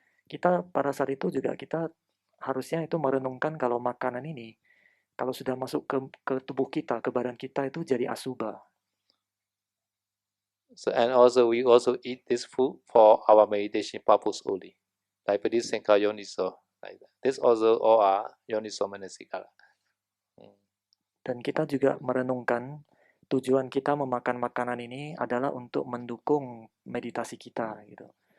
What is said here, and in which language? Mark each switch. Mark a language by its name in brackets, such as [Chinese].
[Indonesian] Kita pada saat itu juga kita harusnya itu merenungkan kalau makanan ini kalau sudah masuk ke tubuh kita, ke badan kita itu jadi asubha. [English] So and also we also eat this food for our meditation purpose only. Like Padisankhara yoniso like that. This also all are yoniso manasikara. [Indonesian] Dan kita juga merenungkan tujuan kita memakan makanan ini adalah untuk mendukung meditasi kita gitu.